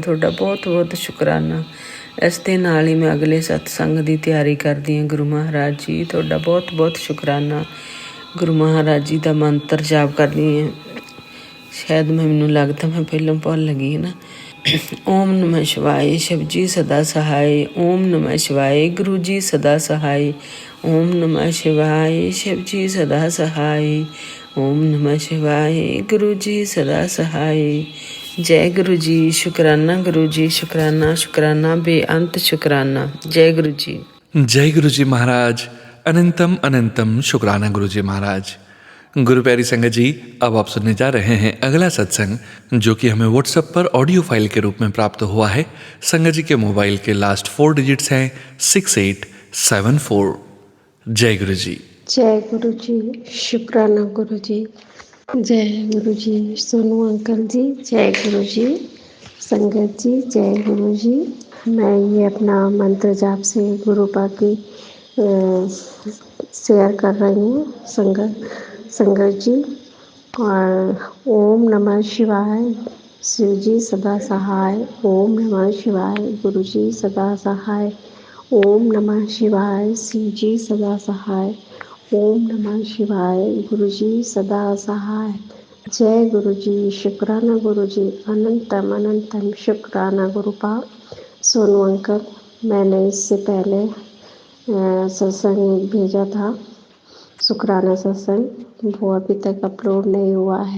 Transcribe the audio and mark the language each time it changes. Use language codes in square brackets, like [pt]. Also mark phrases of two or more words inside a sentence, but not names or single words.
[pa] ਤੁਹਾਡਾ ਬਹੁਤ ਬਹੁਤ ਸ਼ੁਕਰਾਨਾ। ਇਸ ਦੇ ਨਾਲ ਹੀ ਮੈਂ ਅਗਲੇ ਸਤਸੰਗ ਦੀ ਤਿਆਰੀ ਕਰਦੀ ਹਾਂ ਗੁਰੂ ਮਹਾਰਾਜ ਜੀ। ਤੁਹਾਡਾ ਬਹੁਤ ਬਹੁਤ ਸ਼ੁਕਰਾਨਾ। ਗੁਰੂ ਮਹਾਰਾਜ ਜੀ ਦਾ ਮੰਤਰ ਜਾਪ ਕਰਦੀ ਹਾਂ। ਸ਼ਾਇਦ ਮੈਨੂੰ ਲੱਗਦਾ ਮੈਂ ਪਹਿਲਾਂ ਭੁੱਲ ਗਈ ਨਾ। [hi] ਓਮ ਨਮः शिवाय शिव जी सदा सहाय। ओम नमः शिवाय गुरु जी सदा सहाय। ओम नमः शिवाय शिव जी सदा सहाय। ओम नमः शिवाय गुरु जी सदा सहाय। जय गुरु जी। शुकराना गुरु जी, शुकराना शुकराना बेअंत शुकराना। जय गुरु जी। जय गुरु जी महाराज। अनंतम अनंतम शुक्राना गुरु जी महाराज। गुरु प्यारी संगत जी, अब आप सुनने जा रहे हैं अगला सत्संग जो कि हमें व्हाट्सएप पर [en] audio file [hi] के रूप में प्राप्त हुआ है। संगत जी के मोबाइल के [en] last 4 digits [hi] हैं 6874। जय गुरु जी। जय गुरु जी। शुक्राना गुरु जी। जय गुरु जी। सोनू अंकल जी, जय गुरु जी। संगत जी, जय गुरु जी। मैं ये अपना मंत्र जाप से गुरु पाकी शेयर कर रही हूँ संगत जी। और ओम नमः शिवाय शिव जी सदा सहाय। ओम नमः शिवाय गुरु जी सदा सहाय। ओम नमः शिवाय शिव जी सदा सहाय। ओम नमः शिवाय गुरु जी सदा सहाय। जय गुरु जी। शुक्राना गुरु जी। अनंतम अनंतम शुक्राना गुरुपा। सोनू अंकल, मैंने इससे पहले सत्संग भेजा था, शुक्राना सत्संग, वो अभी तक अपलोड नहीं हुआ है।